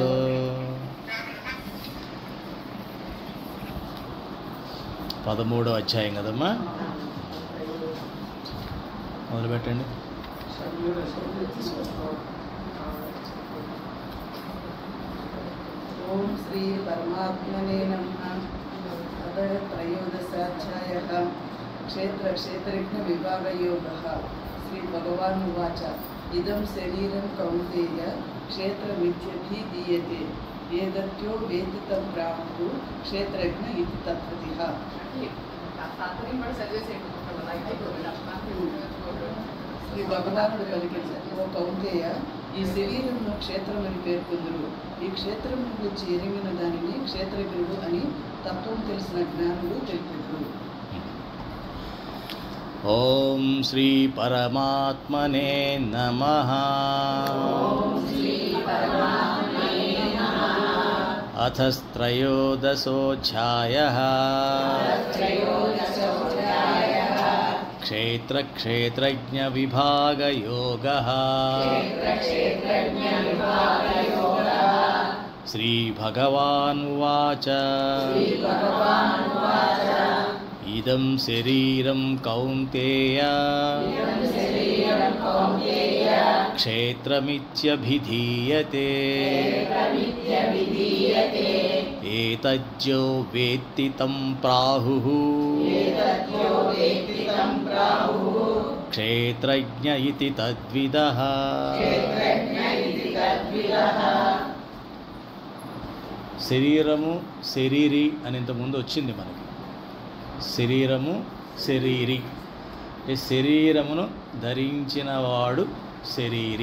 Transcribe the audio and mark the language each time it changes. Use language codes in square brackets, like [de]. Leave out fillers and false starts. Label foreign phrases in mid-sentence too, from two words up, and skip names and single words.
[te] పదమూడవ అధ్యాయం కదమ్మా, మొదలుపెట్టండి. [sa] ఓం శ్రీ పరమాత్మనే నమః. त्रयोदशाध्यायः. क्षेत्रक्षेत्रज्ञ विभागयोगः. श्री भगवान् उवाच इदं शरीरं कौन्तेय क्षेत्रमित्यभिधीयते एतद्यो वेत्ति तं प्राहुः क्षेत्रज्ञ इति तत्त्वतः. [te] శ్రీ భగవానుడు పలికించారు, ఓ కౌంతేయ, ఈ శరీరంలో క్షేత్రమని పేర్కొందురు. ఈ క్షేత్రం గురించి ఎరిగిన దానిని క్షేత్రజ్ఞుడు అని తత్వం తెలిసిన జ్ఞానుడు తెలుపుతారు. [sa] ఓం శ్రీ పరమాత్మనే నమః. అథ త్రయోదశోऽధ్యాయः. क्षेत्रक्षेत्रज्ञ विभागयोगः. श्रीभगवानुवाच इदं शरीरं कौन्तेय क्षेत्रमित्यभिधीयते एतज्जो वेत्ति तं प्राहुः क्षेत्रज्ञ इति तद्विदः. [te] శరీరము శరీరి అని ఇంతకుముందు వచ్చింది మనకి. శరీరము శరీరి అంటే శరీరమును ధరించినవాడు శరీరి.